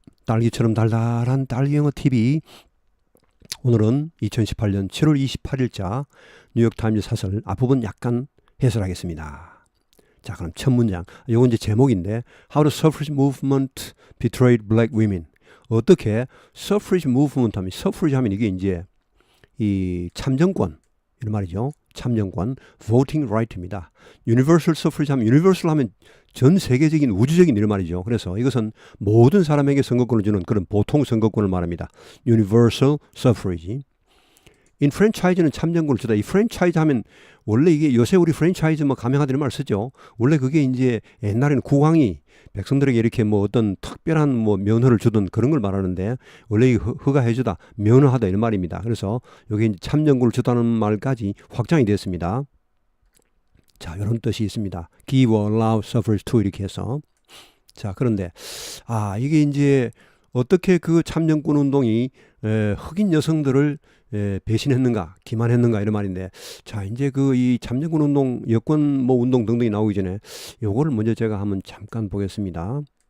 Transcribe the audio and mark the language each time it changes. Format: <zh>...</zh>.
<ko>딸기처럼 달달한 딸기영어 TV. 오늘은 2018년 7월 28일자 뉴욕타임즈 사설 앞부분 약간 해설하겠습니다. 자, 그럼 첫 문장. 요건 이제 제목인데</ko> <en>How the suffrage movement betrayed black women.</en> <ko>어떻게 suffrage movement 하면 suffrage 하면 이게 이제 이 참정권 이런 말이죠. 참정권,</ko> <en>voting right</en> <ko>입니다.</ko> <en>universal suffrage</en> <ko>하면 universal 하면 전 세계적인 우주적인 이런 말이죠. 그래서 이것은 모든 사람에게 선거권을 주는 그런 보통 선거권을 말합니다.</ko> <en>universal suffrage.</en> <ko>인프랜차이즈는 참정권을 주다. 이 프랜차이즈 하면 원래 이게 요새 우리 프랜차이즈 뭐 가명하다는 말 쓰죠. 원래 그게 이제 옛날에는 국왕이 백성들에게 이렇게 뭐 어떤 특별한 뭐 면허를 주던 그런 걸 말하는데 원래 허가해주다, 면허하다 이런 말입니다. 그래서 여기 이제 참정권을 주다는 말까지 확장이 됐습니다. 자, 이런 뜻이 있습니다.</ko> <en>Give or allow suffrage to</en> <ko>이렇게 해서. 자, 그런데 이게 이제 어떻게 그 참정권 운동이 흑인 여성들을 배신했는가, 기만했는가 이런 말인데, 자, 이제 그 이 참정권 운동, 여권 뭐 운동 등등이 나오기 전에 요거를 먼저 제가 한번 잠깐 보겠습니다.</ko>